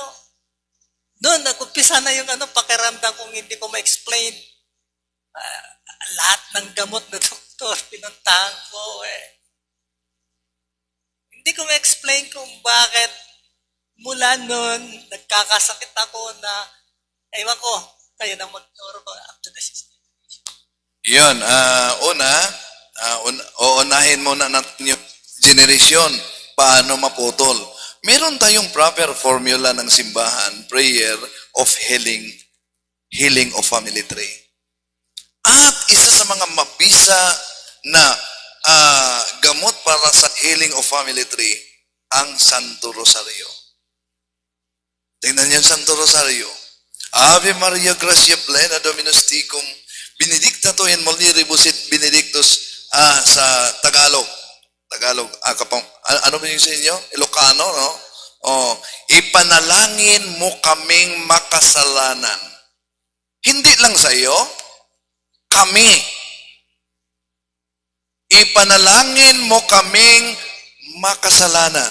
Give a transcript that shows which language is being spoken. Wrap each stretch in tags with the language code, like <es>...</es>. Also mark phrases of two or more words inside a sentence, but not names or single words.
<tl>Doon, nag-umpisa na yung pakiramdam kung hindi ko ma-explain. Lahat ng gamot na doktor, pinuntahan ko Hindi ko ma-explain kung bakit mula noon, nagkakasakit ako na, ewan ko, kayo na mag-turo ko</tl> <en>after the system.</en> <tl>Yun, uunahin muna natin yung generation, paano maputol. Meron tayong</tl> <en>proper formula</en> <tl>ng simbahan,</tl> <en>prayer of healing of family tree.</en> <tl>At isa sa mga mabisa na gamot para sa</tl> <en>healing of family tree,</en> <tl>ang Santo Rosario. Tingnan niyo ang Santo Rosario.</tl> <la>Ave Maria, gracia plena, Dominus tecum, benedicta tu in mulieribus et benedictus</la> <tl>sa Tagalog, ano ba yung sa inyo? Ilocano, no? Ipanalangin mo kaming makasalanan. Hindi lang sa iyo, kami. Ipanalangin mo kaming makasalanan.</tl>